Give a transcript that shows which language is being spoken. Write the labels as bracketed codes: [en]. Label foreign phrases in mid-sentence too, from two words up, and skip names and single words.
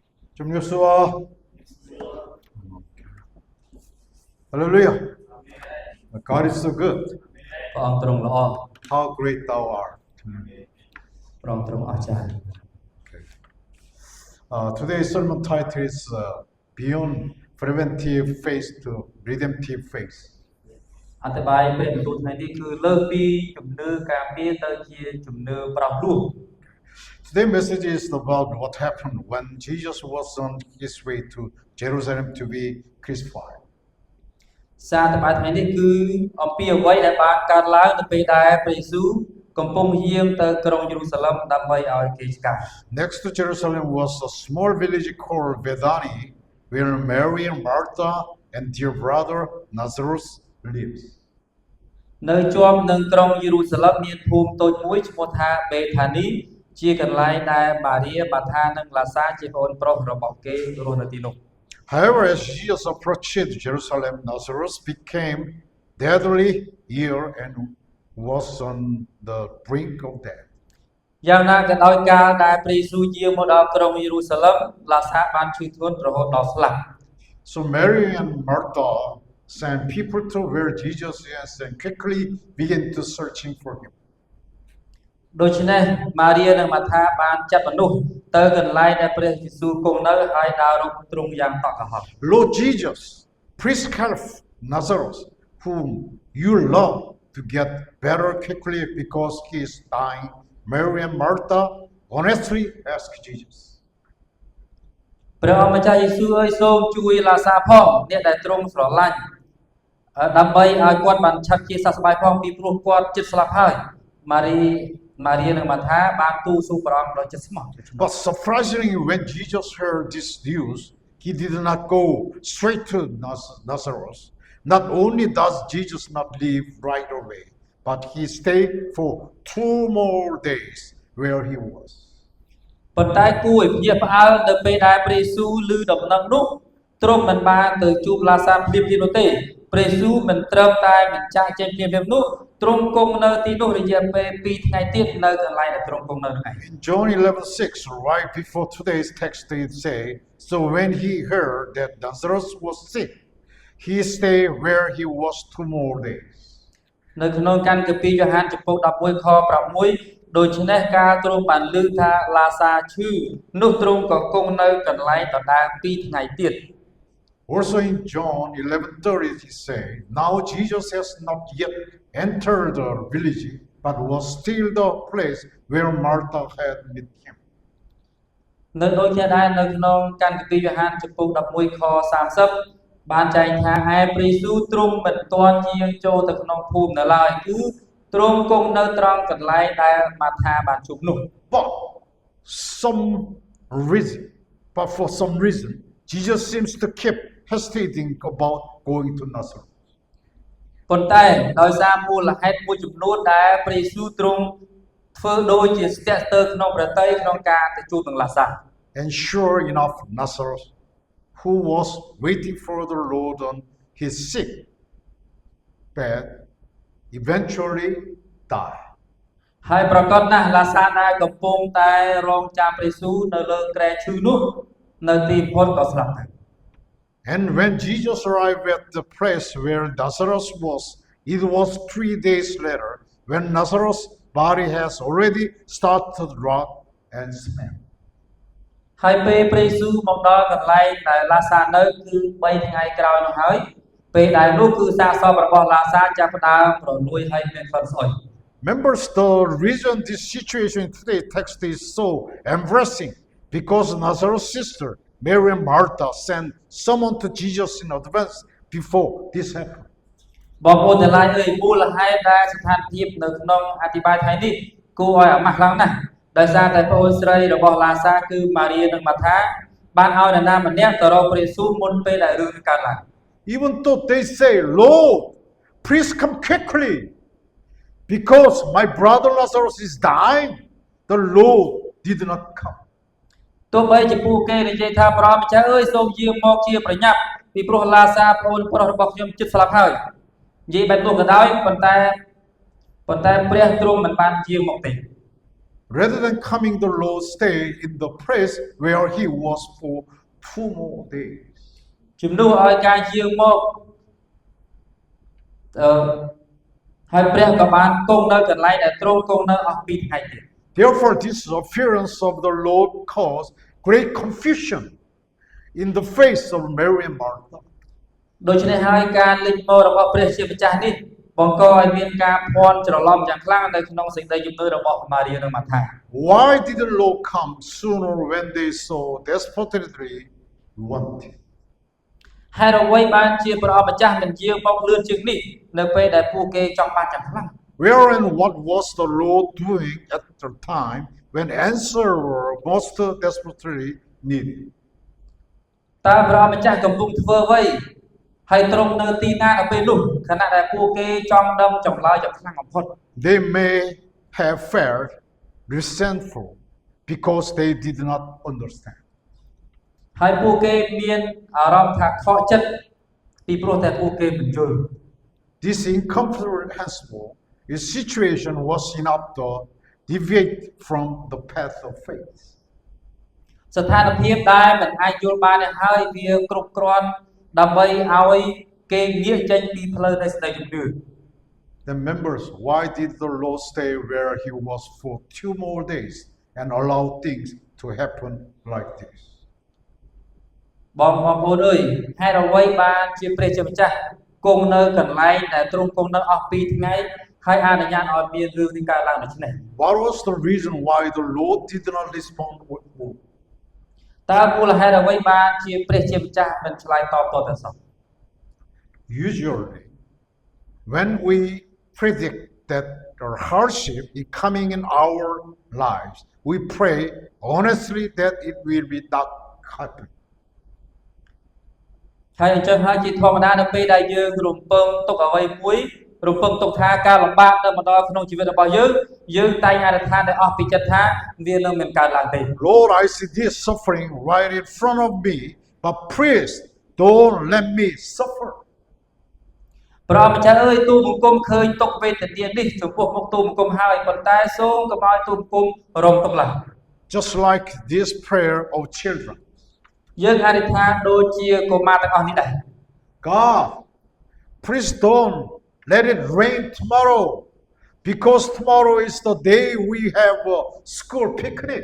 [km] ជំរាបសួរ Hallelujah. [en] God is so good. [km] ព្រះអង្គទ្រង់ល្អ [en] How great thou art. [km] ព្រះអង្គទ្រង់អស្ចារ្យ [en] Today's sermon title is Beyond Preventive Faith to Redemptive Faith. [km] អត្ថបាយព្រះបន្ទូលថ្ងៃនេះគឺលើសពីជំនឿការពារទៅជាជំនឿប្រោសលួស [en] Today's message is about what happened when Jesus was on his way to Jerusalem to be crucified. [km] សារអត្ថបាយថ្ងៃនេះគឺអំពីអ្វីដែលបានកើតឡើងនៅពេលដែលព្រះយេស៊ូវកំពុងយាងទៅក្រុងយេរូសាឡិមដើម្បីឲ្យគេឆ្កាប់ [en] Next to Jerusalem was a small village called Bethany, where Mary and Martha and their brother Lazarus lived. [km] នៅជាប់នឹងក្រុងយេរូសាឡិមមានភូមិតូចមួយឈ្មោះថាបេថានីជាកន្លែងដែលម៉ារីបាថានិងឡាសាជាប្អូនប្រុសរបស់គេរស់នៅទីនោះ [en] However, as Jesus approached Jerusalem, Lazarus became deadly ill and was on the brink of death. [km] យ៉ាងណាក៏ដោយកាលដែលព្រះយេស៊ូវយាងមកដល់ក្រុងយេរូសាឡិមឡាសាបានឈឺធ្ងន់រហូតដល់ស្លាប់ [en] So Mary and Martha sent people to where Jesus is and quickly began to searching for him. [km] ដូច្នេះម៉ារីនិងម៉ាថាបានចាត់មនុស្សទៅកន្លែងដែលព្រះយេស៊ូវគង់នៅហើយដើររកទ្រង់យ៉ាងតក់កុហក [en] Lord Jesus, please help Lazarus, whom you love, to get better quickly because he is dying. Mary and Martha honestly asked Jesus. [km] ព្រះអង្គម្ចាស់យេស៊ូវអើយសូមជួយឡាសាផងអ្នកដែលទ្រង់ស្រឡាញ់ដើម្បីឲ្យគាត់បានឆាប់ជាសះស្បើយផងពីព្រោះគាត់ជិតស្លាប់ហើយម៉ារីនិងម៉ាថាបានទូលសួរព្រះអង្គដោយចិត្តស្មោះ [en] But surprisingly, when Jesus heard this news, he did not go straight to Nazareth. Not only does Jesus not leave right away, but he stayed for 2 more days where he was. [km] ប៉ុន្តែគួរឲ្យភ្ញាក់ផ្អើលនៅពេលដែលព្រះយេស៊ូវឮដំណឹងនោះទ្រង់មិនបានទៅជួបឡាសាភ្លាមៗនោះទេព្រះយេស៊ូវមិនត្រឹមតែមិនចាក់ចេញភ្លាមៗនោះទ្រង់គង់នៅទីនោះរយៈពេល2ថ្ងៃទៀតនៅកន្លែងដែលទ្រង់គង់នៅនោះឯង [en] In John 11:6, right before today's text, it say, so when he heard that Lazarus was sick, he stayed where he was 2 more days. [km] នៅក្នុងកានកាពីយ៉ូហានចំពុក11ខ6ដូច្នេះការទ្រង់បានឮថាឡាសាឈឺនោះទ្រង់ក៏គង់នៅកន្លែងដដែល2ថ្ងៃទៀត [en] Also in John 11:30, he said, now Jesus has not yet entered the village, but was still the place where Martha had met him. [km] នៅដូចគ្នាដែរនៅក្នុងកានកាពីយ៉ូហានចំពុក11ខ30បានចែងថាឯព្រះយេស៊ូវទ្រង់មិនទាន់យាងចូលទៅក្នុងភូមិនៅឡើយគឺទ្រង់គង់នៅត្រង់កន្លែងដែលម៉ាថាបានជួបនោះ [en] But for some reason, Jesus seems to keep hesitating about going to Nazareth. [km] ប៉ុន្តែដោយសារមូលហេតុមួយចំនួនដែលព្រះយេស៊ូវទ្រង់ធ្វើដូចជាស្ទាក់ស្ទើរក្នុងប្រតិយក្នុងការទៅជួបនឹងឡាសា [en] And sure enough, Lazarus, who was waiting for the Lord on his sick bed, eventually died. [km] ហើយប្រកបណាស់ឡាសាដែលកំពុងតែរងចាំព្រះយេស៊ូវនៅលើគ្រែឈឺនោះនៅទីបំផុតក៏ស្លាប់ទៅ [en] And when Jesus arrived at the place where Lazarus was, it was 3 days later when Lazarus' body has already started to rot and smell. [km] ហើយពេលព្រះយេស៊ូវមកដល់កន្លែងដែលឡាសានៅគឺ3ថ្ងៃក្រោយនោះហើយពេលដែលនោះគឺសាកសពរបស់ឡាសាចាប់ផ្ដើមរលួយហើយមានក្លិនស្អុយ [en] Members, the reason this situation in today's text is so embarrassing because Lazarus' sister, Mary and Martha, sent someone to Jesus in advance before this happened. [km] បងប្អូនទាំងឡាយអើយមូលហេតុដែលស្ថានភាពនៅក្នុងអធិប្បាយថ្ងៃនេះគួរឲ្យអាម៉ាស់ខ្លាំងណាស់ដោយសារតែប្អូនស្រីរបស់ឡាសាគឺម៉ារីនិងម៉ាថាបានឲ្យនរណាម្នាក់ទៅរកព្រះយេស៊ូវមុនពេលដែលរឿងកើតឡើង [en] Even though they say, Lord, please come quickly because my brother Lazarus is dying, the Lord did not come. [km] ទោះបីជាពួកគេនិយាយថាព្រះម្ចាស់អើយសូមយាងមកជាប្រញាប់ពីព្រោះឡាសាប្អូនប្រុសរបស់ខ្ញុំជិតស្លាប់ហើយនិយាយបែបនោះក៏ដោយប៉ុន្តែព្រះទ្រង់មិនបានយាងមកទេ [en] Rather than coming, the Lord stayed in the place where he was for 2 more days. [km] ជំនួសឲ្យការយាងមកហើយព្រះក៏បានគង់នៅកន្លែងដែលទ្រង់គង់នៅអស់2ថ្ងៃទៀត [en] Therefore, this appearance of the Lord caused great confusion in the face of Mary and Martha. [km] ដូច្នេះហើយការលេចមករបស់ព្រះជាម្ចាស់នេះបង្កឲ្យមានការភ័ន្តច្រឡំយ៉ាងខ្លាំងនៅក្នុងសេចក្តីជំនឿរបស់ម៉ារីនិងម៉ាថា [en] Why did the Lord come sooner when they so desperately wanted? [km] ហេតុអ្វីបានជាព្រះអង្គម្ចាស់មិនយាងមកលឿនជាងនេះនៅពេលដែលពួកគេចង់បានយ៉ាងខ្លាំង [en] Where and what was the Lord doing at the time when answer were most desperately needed? [km] តើព្រះអង្គម្ចាស់កំពុងធ្វើអ្វីហើយទ្រង់នៅទីណានៅពេលនោះខណៈដែលពួកគេចង់ដឹងចម្លើយយ៉ាងខ្លាំងបំផុត [en] They may have felt resentful because they did not understand. [km] ហើយពួកគេមានអារម្មណ៍ថាខកចិត្តពីព្រោះតែពួកគេមិនយល់ [en] This incomprehensible situation was enough to deviate from the path of faith. [km] ស្ថានភាពដែលមិនអាចយល់បាននេះហើយវាគ្រប់គ្រាន់ដើម្បីឲ្យគេងាកចេញពីផ្លូវនៃសេចក្តីជំនឿ [en] The members, why did the Lord stay where he was for 2 more days and allow things to happen like this? [km] បងប្អូនអើយហេតុអ្វីបានជាព្រះជាម្ចាស់គង់នៅកន្លែងដែលទ្រង់គង់នៅអស់2ថ្ងៃហើយអនុញ្ញាតឲ្យមានរឿងនេះកើតឡើងដូច្នេះ [en] What was the reason why the Lord did not respond with move? [km] តើមូលហេតុអ្វីបានជាព្រះជាម្ចាស់មិនឆ្លើយតបតទៅសោះ [en] Usually, when we predict that the hardship is coming in our lives, we pray honestly that it will be not happen. [km] ហើយអញ្ចឹងហើយជាធម្មតានៅពេលដែលយើងរំពឹងទុកអ្វីមួយរំពឹងទុកថាការលំបាកនៅមកដល់ក្នុងជីវិតរបស់យើងតែងអធិដ្ឋានដោយអស់ពីចិត្តថាវានឹងមិនកើតឡើងទេ [en] Lord, I see this suffering right in front of me, but please don't let me suffer. [km] ព្រះម្ចាស់អើយទូលបង្គំឃើញទុកវេទនានេះចំពោះមុខទូលបង្គំហើយប៉ុន្តែសូមកុំឲ្យទូលបង្គំរងទុកឡើយ [en] Just like this prayer of children. [km] យើងអធិដ្ឋានដូចជាកុមារទាំងអស់នេះដែរ [en] God, please don't let it rain tomorrow, because tomorrow is the day we have a school picnic.